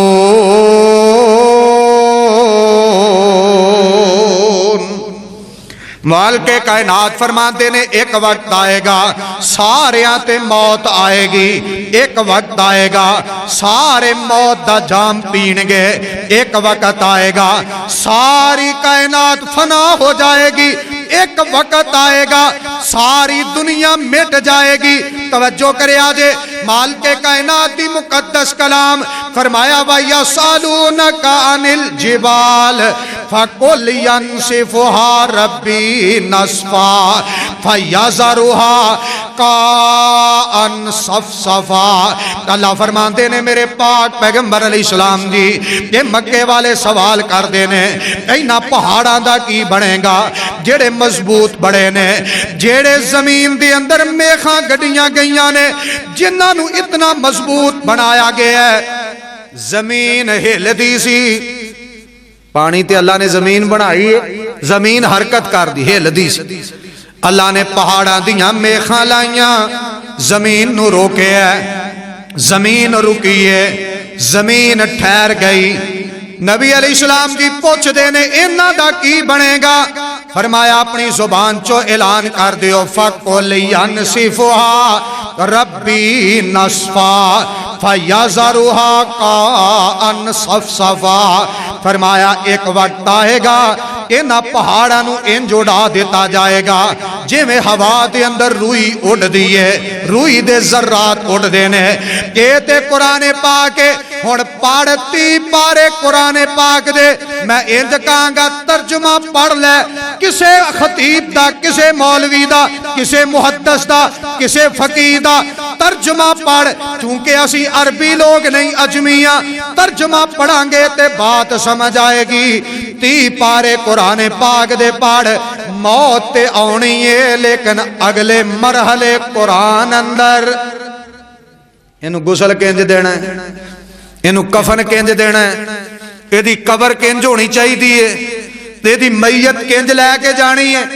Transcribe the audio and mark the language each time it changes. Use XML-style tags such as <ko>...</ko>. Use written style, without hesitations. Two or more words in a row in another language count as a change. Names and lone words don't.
<pa>مالک کائنات فرماتے نے ایک وقت آئے گا ساریاں تے موت آئے گی. ایک وقت آئے گا سارے موت دا جام پین گے. ایک وقت آئے گا ساری کائنات فنا ہو جائے گی. ایک وقت آئے گا ساری دنیا مٹ جائے گی. توجہ کرے آجے. مالک کائنات دی مقدس کلام فرمایا</pa> <ar>وَيَسْأَلُونَكَ عَنِ الْجِبَالِ فَقُلْ يَنْسِفُهَا رَبِّي نَسْفًا فَيَذَرُهَا قَاعًا صَفْصَفًا.</ar> <pa>اللہ فرماتے نے میرے پاک پیغمبر علیہ السلام دی یہ مکے والے سوال کر دینے اینا پہاڑاں دا کی بنے گا جڑے مضبوط بڑے نے, جڑے زمین دی اندر میخاں گڑیاں گئیاں نے, جنہاں نو اتنا مضبوط بنایا گیا ہے. زمین ہل دی سی, پانی تے اللہ نے زمین بنائی ہے, زمین حرکت کر دی ہل دی سی. اللہ نے پہاڑاں دیاں میخاں لائیاں, زمین نو روکے ہے, زمین رکی ہے, زمین ٹھہر گئی. نبی علیہ السلام کی پوچھ دینے انہاں دا کی بنے گا؟ فرمایا اپنی زبان چو اعلان کر دیو</pa> <ar>فَقُلْ يَنْسِفُهَا رَبِّي نَصْفًا فَيَذَرُهَا قَاعًا صَفْصَفًا.</ar> <pa>فرمایا ایک وقت آئے گا انہاں پہاڑاں نو انج اڑا دیتا جائے گا جویں ہوا دے اندر روئی اڑ دیئے، روئی دے ذرات اڑ دینے. یہ تے قرآن پاک ہن پڑھتی پارے قرآن پاک دے میں انج کہاں گا ترجمہ پڑھ لے کسے خطیب دا، کسے مولوی دا، کسے محدث دا، کسے فقیہ دا ترجمہ پڑھ. چونکہ اسی عربی لوگ نہیں اجمیاں، ترجمہ پڑھاں گے تے بات سمجھ آئے گی. 30 پارے قرآن پاک دے پڑھ. موت تے آنی ہے لیکن اگلے مرحلے قرآن اندر انہوں غسل کنج دینا ہے، انہوں کفن کنج دینا ہے، ایدی قبر کنج ہونی چاہی دیئے، ایدی میت کنج لے کے جانی ہے.</pa>